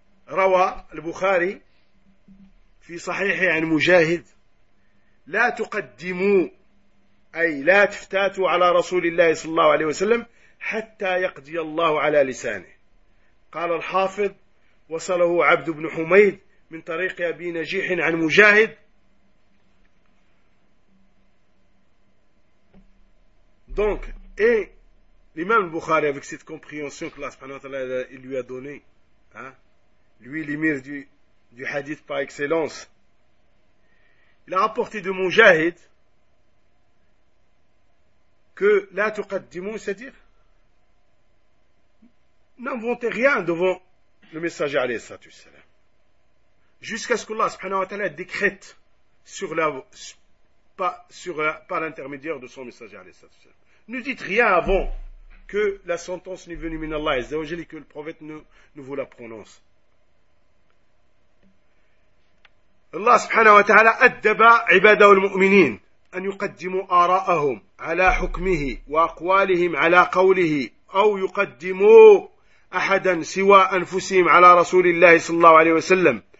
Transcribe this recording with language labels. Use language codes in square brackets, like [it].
[ar] Rawa al-Bukhari fi sahihi 'an Mujahid, la tuqaddimu, أي لا تفتاتوا على رسول الله صلى الله عليه وسلم حتى يقضي الله على لسانه. قال الحافظ: وصله عبد بن حميد من طريق أبي نجيح عن مجاهد. [fr] Donc, et l'imam Bukhari, avec cette compréhension que Allah ta'ala lui a donné, hein, lui l'émir du hadith par excellence, il a rapporté de Mujahid que la tuqaddimu, c'est-à-dire n'inventez rien devant le messager alayhi salatu wassalam, jusqu'à ce que Allah subhanahu wa ta'ala décrète par l'intermédiaire de son messager alayhi salatu wassalam. Ne dites rien avant que la sentence n'est venue min Allah azza wa jalla, que le prophète ne vous la prononce. [ar] Allah subhanahu wa ta'ala addaba ibadahu al-mu'minin أن يقدموا آراءهم على حكمه وأقوالهم على قوله أو يقدموا أحدا سوى أنفسهم على رسول الله صلى الله عليه وسلم